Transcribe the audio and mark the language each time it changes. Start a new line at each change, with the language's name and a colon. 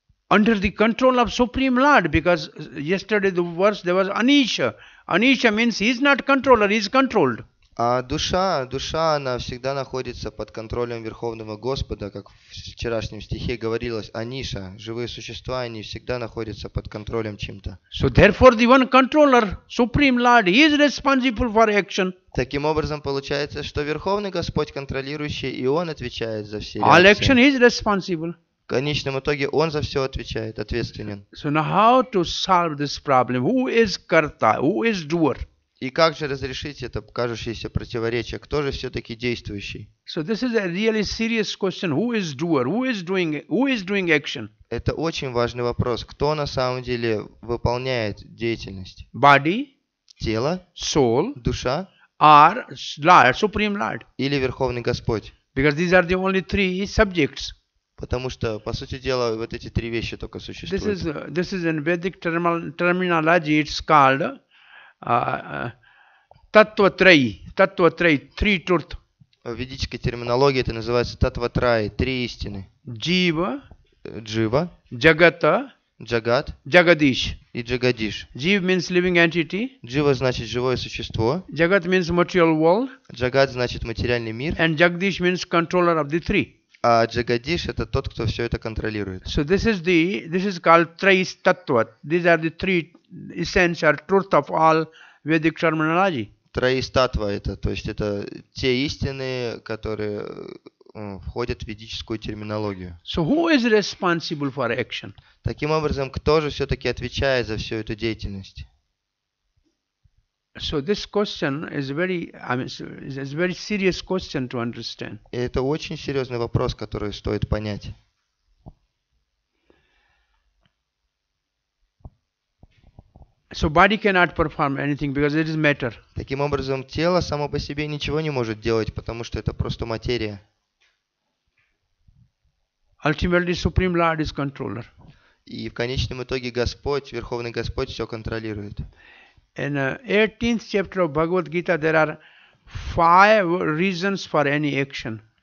English: under the control of Supreme Lord, because yesterday the verse there was Anisha. Anisha means he is not controller, he is controlled.
Russian: А душа, она всегда находится под контролем Верховного Господа, как в вчерашнем стихе говорилось, Аниша, живые существа, они всегда находятся под контролем чем-то.
English: So therefore the one controller, Supreme Lord, he is responsible for action.
Russian: Таким образом, получается, что Верховный Господь контролирующий, и Он отвечает за все
English: All
Russian: реакции.
English: action he is responsible.
Russian: В конечном итоге Он за все отвечает, ответственен.
English: So now how to solve this problem? Who is Karta? Who is doer?
Russian: И как же разрешить это кажущееся противоречие? Кто же все-таки действующий?
English: So this is a really serious question. Who is doer? Who is doing action?
Russian: Это очень важный вопрос. Кто на самом деле выполняет деятельность?
English: Body,
Russian: Тело,
English: soul,
Russian: душа
English: or Lord, Supreme Lord?
Russian: или Верховный Господь?
English: Because these are the only three subjects.
Russian: Потому что, по сути дела, вот эти три вещи только существуют.
English: This is in Vedic terminology. It's called Tattva-trayi, three truth.
Russian: В ведической терминологии это называется татватраи, три истины.
English: Jiva,
Russian: Джива,
English: Jagata,
Russian: Джагат
English: Jagadish.
Russian: и Джагадиш.
English: Jiva means living entity.
Russian: Джива значит живое существо,
English: Jagat means material world.
Russian: Джагат значит материальный мир,
English: And Jagadish means controller of the three.
Russian: а Джагадиш это тот, кто все это контролирует.
English: So this is called Trais Tattva. These are the three essential truth of all Vedic terminology.
Russian: Троистатва это, то есть это те истины, которые входят в ведическую терминологию.
English: So who is responsible for action?
Russian: Таким образом, кто же все-таки отвечает за всю эту деятельность?
English: So this question is very serious question to understand.
Russian: И это очень серьезный вопрос, который стоит понять.
English: So body cannot perform anything because it is matter.
Russian: Таким образом, тело само по себе ничего не может делать, потому что это просто материя.
English: Ultimately, Supreme Lord is controller.
Russian: И в конечном итоге Господь, Верховный Господь, все контролирует.
English: In 18th chapter of Bhagavad Gita, there are 5 reasons for any action.